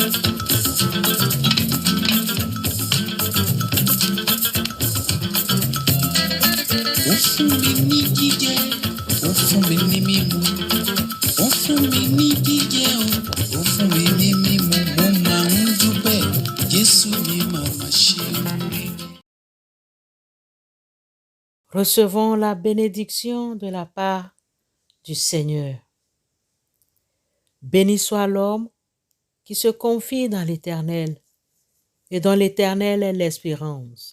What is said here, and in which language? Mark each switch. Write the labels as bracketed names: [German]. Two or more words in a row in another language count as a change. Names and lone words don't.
[Yoruba] Ó fún mi ní jíjẹ, ó fún mi ní mímu. Ó fún mi ní jíjẹ o, ó fún mi ní mímu. Mo máa ń dúpẹ́ Jésù mi màmá ṣeun rere. [French] Recevons la bénédiction de la part du Seigneur. Béni soit l'homme qui se confie dans l'Éternel et dont l'Éternel est l'espérance.